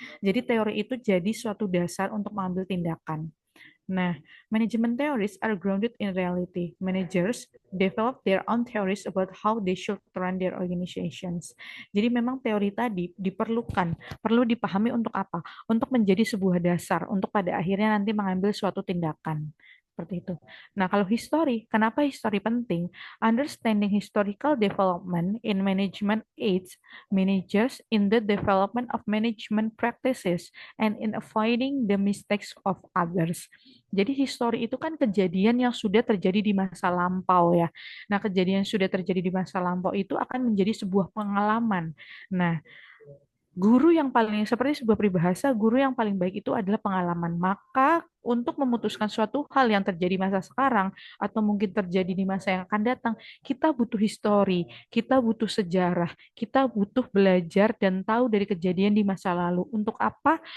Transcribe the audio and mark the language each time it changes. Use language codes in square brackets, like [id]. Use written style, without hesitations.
[id] Jadi teori itu jadi suatu dasar untuk mengambil tindakan. [en] Nah, management theories are grounded in reality. Managers develop their own theories about how they should run their organizations. [id] Jadi memang teori tadi diperlukan, perlu dipahami untuk apa? Untuk menjadi sebuah dasar, untuk pada akhirnya nanti mengambil suatu tindakan. Seperti itu. Nah, kalau history, kenapa history penting? [en] Understanding historical development in management aids managers in the development of management practices and in avoiding the mistakes of others. [id] Jadi histori itu kan kejadian yang sudah terjadi di masa lampau ya. Nah, kejadian yang sudah terjadi di masa lampau itu akan menjadi sebuah pengalaman. Nah, guru yang paling seperti sebuah peribahasa, guru yang paling baik itu adalah pengalaman. Maka untuk memutuskan suatu hal yang terjadi masa sekarang atau mungkin terjadi di masa yang akan datang, kita butuh histori, kita butuh sejarah, kita butuh belajar dan tahu dari kejadian di masa lalu. Untuk apa?